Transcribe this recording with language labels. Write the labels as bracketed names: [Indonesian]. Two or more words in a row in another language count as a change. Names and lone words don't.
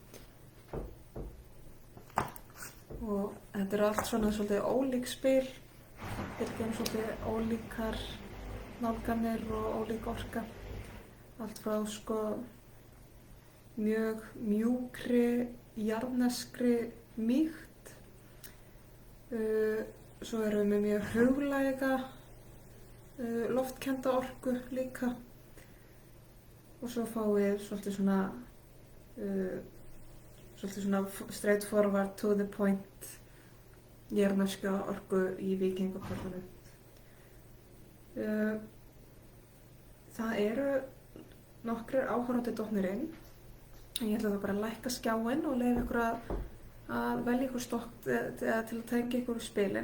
[Icelandic] og þetta eru allt svona svolítið ólík spil, svolítið ólíkar nálganir og ólík orka, allt frá mjög mjúkri, jarðneskri mýkt. Svo erum við með mjög huglæga, loftkennda orku líka. Og svo fáum við svolítið svona [English] straight forward to the point [Icelandic] jarðneska orku í Víkingakortunum. Það eru nokkrir áhorfendur dottnir inn. Ég ætla þá bara að lækka skjáinn og leyfa ykkur að velja ykkur stokk til að tengja ykkur í spilin.